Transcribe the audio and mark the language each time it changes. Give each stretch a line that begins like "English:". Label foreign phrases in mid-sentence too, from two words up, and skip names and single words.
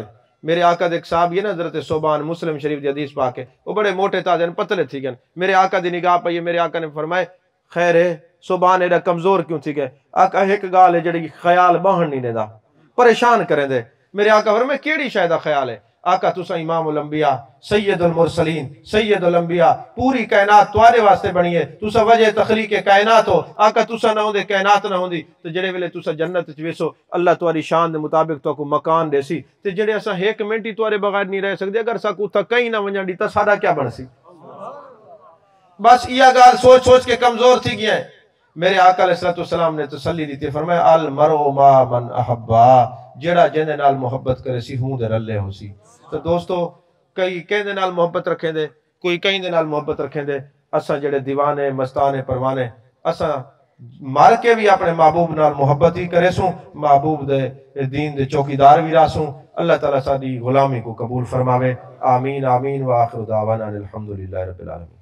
Saraiki: میرے آقا دے ایک صاحب یہ نا حضرت صوبان مسلم شریف دی حدیث پاک ہے، وہ بڑے موٹے تازے پتلے تھی گئے، میرے آقا دی نگاہ پہ میرے آقا نے فرمائے خیر ہے صوبان ایڈا کمزور کیوں تھی گئے؟ آقا ایک گال ہے جڑی خیال باہن نہیں دینا پریشان کریں دے۔ میرے آقا فرمائے کیڑی شاید خیال ہے؟ آقا تسا امام الانبیاء سید المرسلین سید الانبیاء پوری کائنات توارے واسطے بنی ہے، تسا وجہ تخلیق کائنات ہو، آقا تسا نہ ہوندے کائنات نہ ہوندی، تو جڑے ویلے تسا جنت وچ ویسو اللہ تواری شان دے مطابق تو کو مکان دے سی، تے جڑے اسا ایک منٹ ہی توارے بغیر نہیں رہ سکدے، اگر سا کو تھا کہیں نہ ونجن دی تے ساڈا کیا بن سی؟ بس یہ گال سوچ کے کمزور تھی گیا ہے۔ میرے آقا علیہ السلام نے تسلی دیتی، فرمایا
Arabic: المرء ما من احبا،
Saraiki: جڑا جندے نال محبت کرے سی ہوں دے رلے ہو سی۔ تو دوستو کئی کہیں دے نال محبت رکھیں دے، کوئی کہیں دے نال محبت رکھیں دے، اساں جڑے دیوانے مستانے پروانے اساں مار کے بھی اپنے محبوب نال محبت ہی کرے سوں، محبوب دے دین دے چوکیدار بھی راسوں۔ اللہ تعالیٰ ساری غلامی کو قبول فرماوے، آمین آمین،
Arabic: وآخر دعوانا الحمدللہ رب العالمین۔